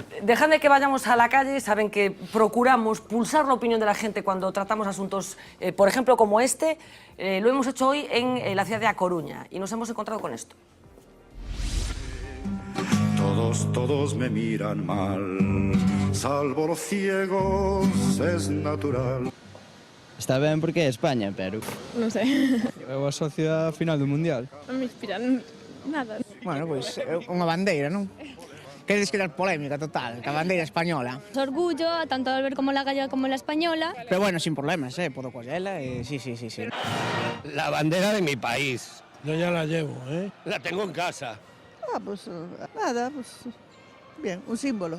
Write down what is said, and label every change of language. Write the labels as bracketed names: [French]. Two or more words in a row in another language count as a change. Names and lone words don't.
[Spanish] Dejadme que vayamos a la calle. Saben que procuramos pulsar la opinión de la gente cuando tratamos asuntos, por ejemplo, como este. Lo hemos hecho hoy en la ciudad de A Coruña y nos hemos encontrado con esto. Todos me miran mal, salvo los ciegos, es natural. [Galician] Está ben porque é España, pero... Non sei. Eu asocio a final do Mundial. Non me inspiran nada. Bueno, pois é unha bandeira, non? [Spanish] Queréis crear polémica total, la bandera española. Orgullo, tanto al ver como la gallega como la española. Pero bueno, sin problemas, puedo cogerla, sí. La bandera de mi país. Yo ya la llevo, La tengo en casa. Pues nada, pues bien, un símbolo.